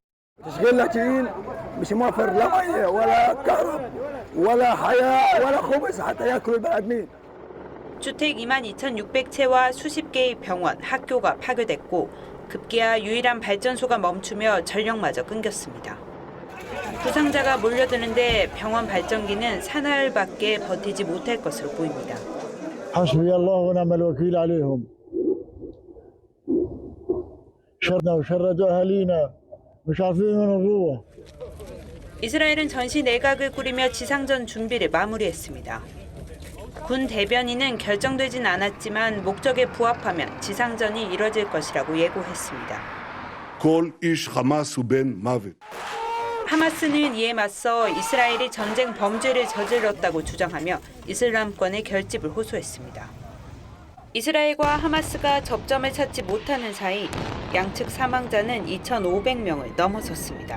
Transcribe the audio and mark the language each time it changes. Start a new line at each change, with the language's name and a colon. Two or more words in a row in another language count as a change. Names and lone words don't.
Korean: 주택 22,600채와 수십 개의 병원, 학교가 파괴됐고 급기야 유일한 발전소가 멈추며 전력마저 끊겼습니다. 부상자가 몰려드는데 병원 발전기는 사나흘밖에 버티지 못할 것으로 보입니다.
Arabic: حسبي الله ونعم الوكيل عليهم شرنا وشردوا أهالينا مش عارفين وين نروح.
Korean: 이스라엘은 전시 내각을 꾸리며 지상전 준비를 마무리했습니다. 군 대변인은 결정되진 않았지만 목적에 부합하면 지상전이 이뤄질 것이라고 예고했습니다.
Hebrew: כל איש חמאס הוא בן מוות.
Korean: 하마스는 이에 맞서 이스라엘이 전쟁 범죄를 저질렀다고 주장하며 이슬람권의 결집을 호소했습니다. 이스라엘과 하마스가 접점을 찾지 못하는 사이 양측 사망자는 2,500명을 넘어섰습니다.